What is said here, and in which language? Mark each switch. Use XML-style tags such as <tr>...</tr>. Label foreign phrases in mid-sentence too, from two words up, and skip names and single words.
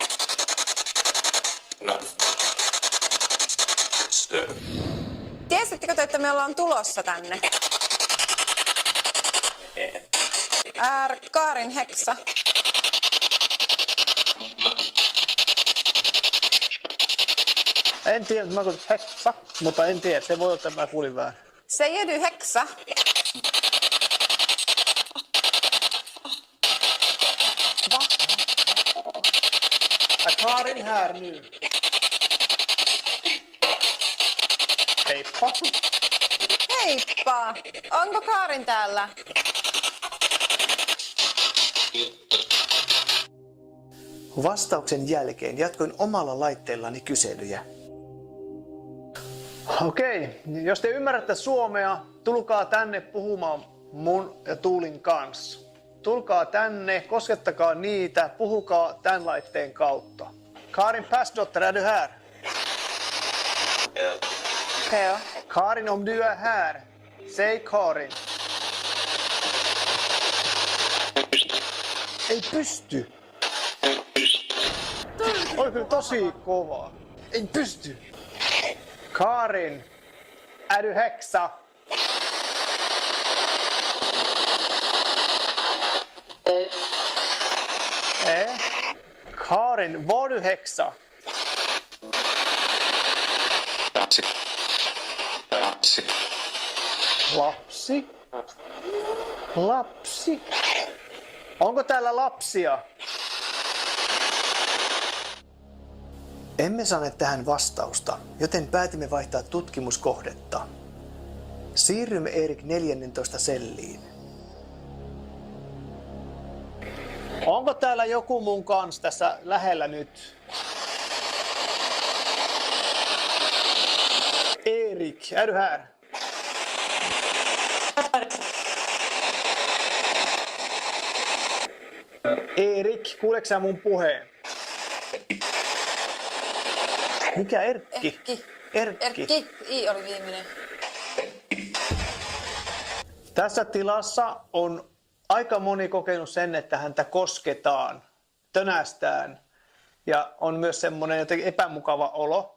<fi>Tiesittekö te, että me ollaan tulossa tänne? Karin heksa. En tiedä, mä kuulin heksa, mutta en tiedä, se voi olla, että mä kuulin väärin.</fi> <sv>Säger du häxa? Va? Är Karin här nu?</sv> <fi>Heippa. Heippa! Onko Karin täällä? Vastauksen jälkeen jatkoin omalla laitteellani kyselyjä. Okei, jos te ymmärrätte suomea, tulkaa tänne puhumaan mun ja Tuulin kanssa. Tulkaa tänne, koskettakaa niitä, puhukaa tämän laitteen kautta.</fi> <sv>Karin Persdotter, är du här?</sv> <fi>Joo.</fi> <sv>Karin, om du är här, säg Karin.</sv> <fi>Ei pysty. Oli kyllä tosi kovaa. Ei pysty.</fi> <sv>Karin, är du häxa? Karin, var du häxa?</sv> <fi>Lapsi? Lapsi? Onko täällä lapsia? Emme saaneet tähän vastausta, joten päätimme vaihtaa tutkimuskohdetta. Siirrymme Erik 14 selliin. Onko täällä joku mun kanssa tässä lähellä nyt?</fi> <sv>Erik, är du här? Erik,</sv> <fi>kuuleeko sä mun puheen? Mikä Erkki? Erkki. I oli viimeinen. Tässä tilassa on aika moni kokenut sen, että häntä kosketaan, tönästään ja on myös semmoinen jotenkin epämukava olo.</fi>